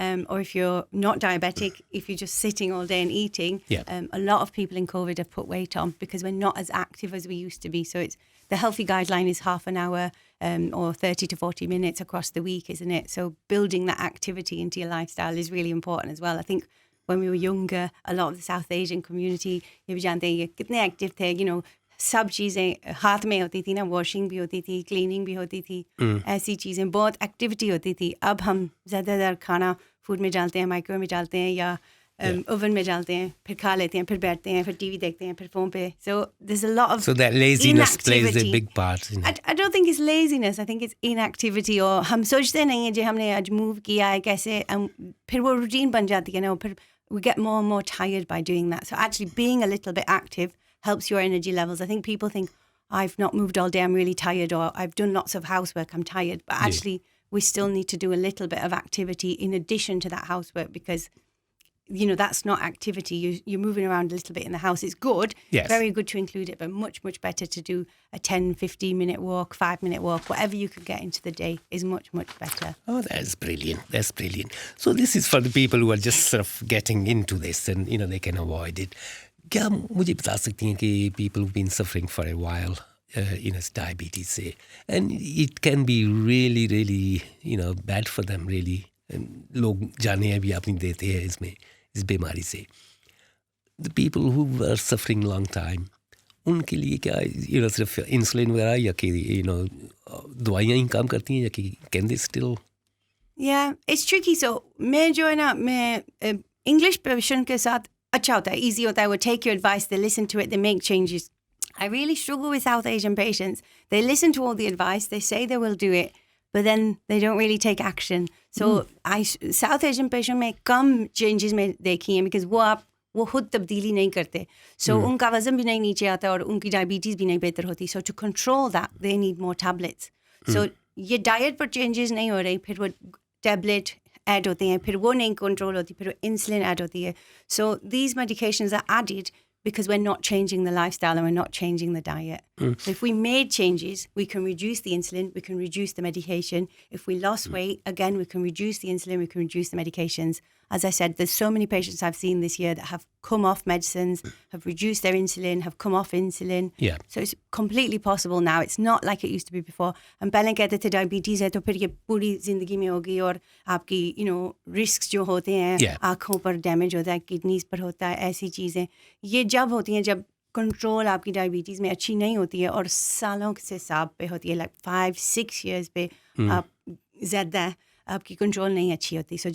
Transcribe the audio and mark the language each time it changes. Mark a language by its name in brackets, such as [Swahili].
[English] Or if you're not diabetic, if you're just sitting all day and eating, a lot of people in COVID have put weight on because we're not as active as we used to be. So it's the healthy guideline is half an hour or 30 to 40 minutes across the week, isn't it? So building that activity into your lifestyle is really important as well. I think when we were younger, a lot of the South Asian community, [Hindi] ये भी जानते हैं ये कितने active थे, सब चीज़ें हाथ में होती थी ना, वॉशिंग भी होती थी, क्लीनिंग भी होती थी, ऐसी चीज़ें बहुत एक्टिविटी होती थी. अब हम ज़्यादातर खाना फूड में डालते हैं, माइक्रो में डालते हैं या ओवन में डालते हैं, फिर खा लेते हैं, फिर बैठते हैं, फिर टीवी देखते हैं, फिर फ़ोन पे. [English] So there's a lot of so that laziness plays a inactivity. big part. I don't think it's laziness. I think it's inactivity. [Hindi] और हम सोचते नहीं हैं जो हमने आज मूव किया है कैसे, फिर वो रूटीन बन जाती है ना, फिर [English] we get more and more tired by doing that. So actually being a little bit active helps your energy levels. I think people think, I've not moved all day, I'm really tired, or I've done lots of housework, I'm tired. But actually, we still need to do a little bit of activity in addition to that housework because, that's not activity. You're moving around a little bit in the house. It's good, very good to include it, but much, much better to do a 10, 15-minute walk, 5-minute walk, whatever you could get into the day is much, much better. Oh, that's brilliant. That's brilliant. So this is for the people who are just sort of getting into this and, they can avoid it. [Hindi] क्या मुझे बता सकती हैं कि [English] people who've been suffering for a while, diabetes say, and it can be really, really, bad for them really. [Hindi] लोग जाने भी अपनी देते हैं इस बीमारी से. [English] The people who were suffering long time, [Hindi] उनके लिए क्या, सिर्फ इंसुलिन वगैरह या कि, दवाइयाँ ही काम करती हैं या कि [English] can they still? Yeah, it's tricky. So [Hindi] मैं जो है ना, मैं [English] English patient [Hindi] के साथ अच्छा होता है, [English] easy [Hindi] होता है, वो [English] take your advice, they listen to it, they make changes. I really struggle with South Asian patients. They listen to all the advice, they say they will do it, but then they don't really take action. [Hindi] So South Asian patient में कम changes में देखी हैं because वो खुद तब्दीली नहीं करते. So उनका वज़न भी नहीं नीचे आता और उनकी डायबिटीज़ भी नहीं बेहतर होती. [English] So to control that, they need more tablets. [Hindi] So ये डाइट पर चेंजेस नहीं हो रही, फिर वो टैबलेट ऐड होते हैं, फिर वो नहीं कंट्रोल होती, फिर वो इंसुलिन ऐड होती है. [English] So these medications are added because we're not changing the lifestyle and we're not changing the diet. So if we made changes, we can reduce the insulin, we can reduce the medication. If we lost weight, again, we can reduce the insulin, we can reduce the medications. As I said, there's so many patients I've seen this year that have come off medicines, have reduced their insulin, have come off insulin. Yeah. So it's completely possible now. It's not like it used to be before. [Hindi] हम पहले कहते थे diabetes है तो फिर ये पूरी ज़िंदगी में होगी और आपकी रिस्क जो होते हैं आँखों पर डैमेज होता है, किडनीज़ पर होता है, ऐसी चीज़ें ये जब होती हैं जब कंट्रोल आपकी डायबिटीज़ में अच्छी नहीं होती है और सालों से हिसाब पे होती है, [English] like 5-6 years [Hindi] पे आप ज़्यादा आपकी कंट्रोल नहीं अच्छी होती.